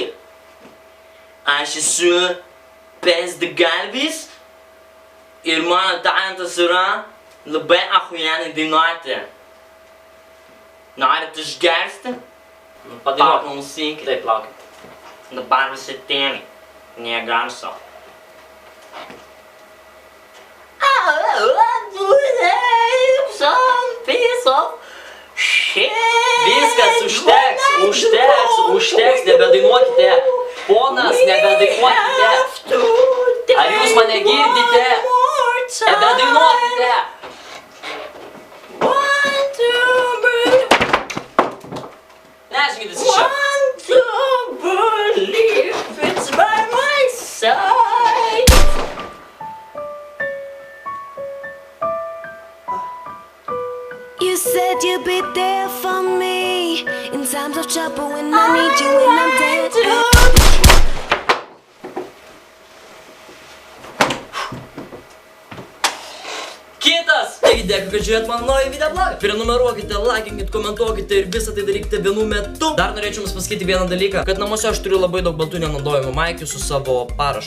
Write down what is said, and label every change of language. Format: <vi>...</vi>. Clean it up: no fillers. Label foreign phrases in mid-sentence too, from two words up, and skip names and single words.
<lt>Aš esu Pizdagalvis ir mano talentas yra labai ahujenai dainuoti. Norit išgersti? Padainuok mums sykį. Taip, laukit. Dabar visi tėmi. Nė garso.</lt> <en>Some piece of</en> <lt>Viskas, užteks, nebedainuokite. Ponas, nebedainuokite. Ar jūs mane girdite? Nebedainuokite. Neškitės iš čia.</lt> <en>You said you'd be there for me in times of trouble when I need you and I'm dead.</en> <lt>Kitas! Taigi dėkui, kad žiūrėt mano naują videoblogą. Prenumeruokite, laikinkite, komentuokite ir visą tai darykite vienu metu. Dar norėčiau jums pasakyti vieną dalyką, kad namuose aš turiu labai daug baltų nenaudojamų maikių su savo parašu.</lt>